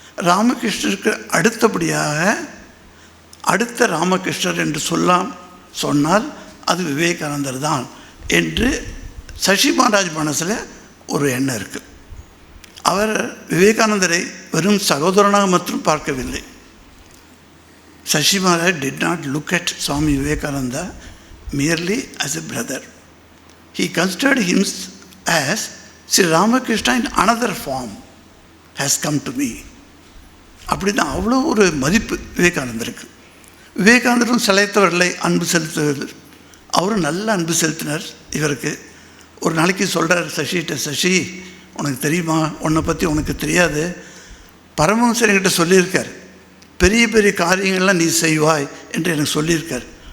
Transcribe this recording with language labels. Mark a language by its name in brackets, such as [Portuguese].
[Tamil] ராமகிருஷ்ணருக்கு அடுத்தபடியாக அடுத்த ராமகிருஷ்ணர் என்று சொன்னால் அது விவேகானந்தர் தான் என்று சசி மகாராஜ் மனசில் ஒரு எண்ணம் இருக்குது. அவர் விவேகானந்தரை வெறும் சகோதரனாக மட்டும் பார்க்கவில்லை. [English] Shashi Maharaj did not look at Swami Vivekananda merely as a brother. He considered him as Sri Ramakrishna in another form has come to me. [Tamil] அப்படின்னா அவ்வளோ ஒரு மதிப்பு விவேகானந்தருக்கு. விவேகானந்தரும் சிலைத்தவர்களை அன்பு செலுத்துவது, அவரும் நல்ல அன்பு செலுத்தினார் இவருக்கு. ஒரு நாளைக்கு சொல்கிறார் சசிகிட்ட, சசி உனக்கு தெரியுமா, உன்னை பற்றி உனக்கு தெரியாது, பரமஹம்சர் என்கிட்ட சொல்லியிருக்கார், பெரிய பெரிய காரியங்கள்லாம் நீ செய்வாய் என்று எனக்கு சொல்லியிருக்கார்.